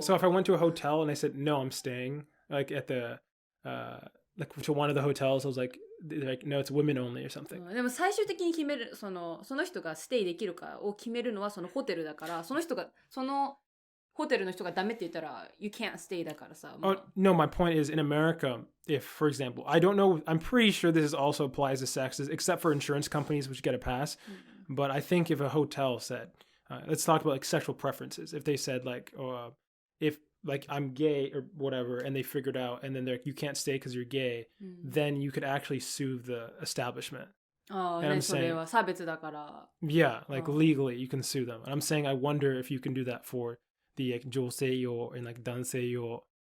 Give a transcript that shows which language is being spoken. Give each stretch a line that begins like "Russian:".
English: So if I went to a hotel and I said, no, I'm staying, like at the, like to one of the hotels, I was like, no, it's women only or something.
Japanese: でも最終的に決める、その人がステイできるかを決めるのはそのホテルだから、そのホテルの人がダメって言ったら
English: you can't stay
Japanese: だからさ。
English: Oh, no, my point is in America, if, for example, I don't know, I'm pretty sure this also applies to sexes, except for insurance companies, which get a pass. But I think if a hotel said, let's talk about like sexual preferences. If they said like, if like I'm gay or whatever, and they figured out, and then they're like, you can't stay because you're gay, then you could actually sue the establishment. And I'm saying,
Japanese: それは差別だから。
English: Yeah, like legally you can sue them. And I'm saying I wonder if you can do that for the like 女性用 and like 男性用.